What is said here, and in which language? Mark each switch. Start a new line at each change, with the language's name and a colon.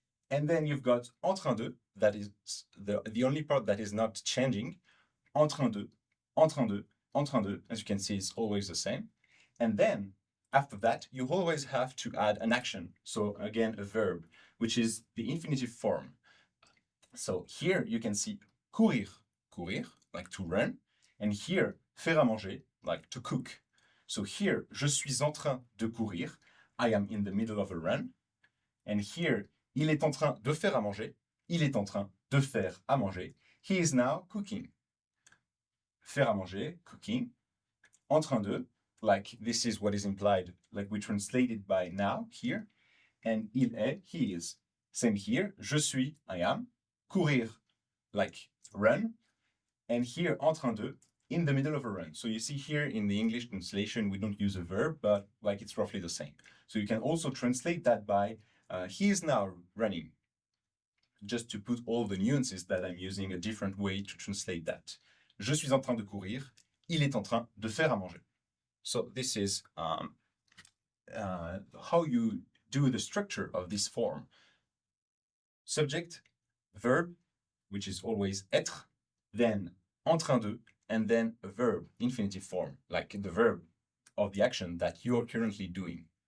English: And then you've got
French: en train de,
English: that is the only part that is not changing, en train de, en train de, en train de, as you can see, it's always the same. And then, after that, you always have to add an action. So again, a verb, which is the infinitive form. So here you can see
French: courir, courir,
English: like to run. And here,
French: faire à manger,
English: like to cook.
French: So here, je suis en train de courir.
English: I am in the middle of a run.
French: And here, il est en train de faire à manger. Il est en train de faire à manger.
English: He is now cooking.
French: Faire à manger,
English: cooking.
French: En train de,
English: like this is what is implied, like we translate it by now, here. And
French: il est,
English: he is. Same here,
French: je suis,
English: I am. Courir, like run. And here,
French: en train de,
English: in the middle of a run. So you see here in the English translation, we don't use a verb, but like it's roughly the same. So you can also translate that by he is now running, just to put all the nuances that I'm using a different way to translate that.
French: Je suis en train de courir. Il est en train de faire à manger.
English: So this is how you do the structure of this form. Subject, verb, which is always être, then
French: en train de,
English: and then a verb, infinitive form, like the verb of the action that you're currently doing.